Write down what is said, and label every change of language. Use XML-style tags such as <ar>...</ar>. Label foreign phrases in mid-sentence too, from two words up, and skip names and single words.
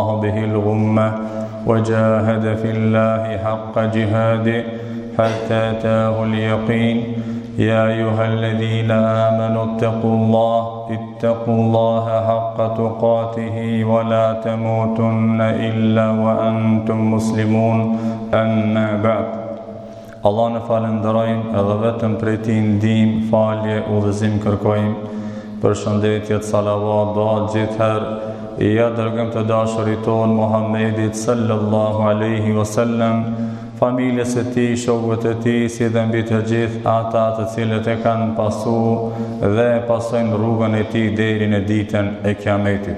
<ar>به الغمة وجاهد في الله حق جهاده حتى أتاه اليقين يا أيها الذين آمنوا اتقوا الله حق تقاته ولا تموتن إلا وأنتم مسلمون أما بعد</ar> <sq>Allah në falenderojmë edhe vetëm prej Tij ndihmë, falje, udhëzim kërkojmë. Përshëndetje, salavat, dua gjithherë ja dërgojmë të dashurit ton Muhammedit</sq> <ar>صلى الله عليه وسلم,</ar> <sq>familjes së tij, shokëve të tij, si dhe mbi të gjithë ata të cilët e kanë pasur dhe pasojnë rrugën e tij deri në ditën e Kiametit.</sq>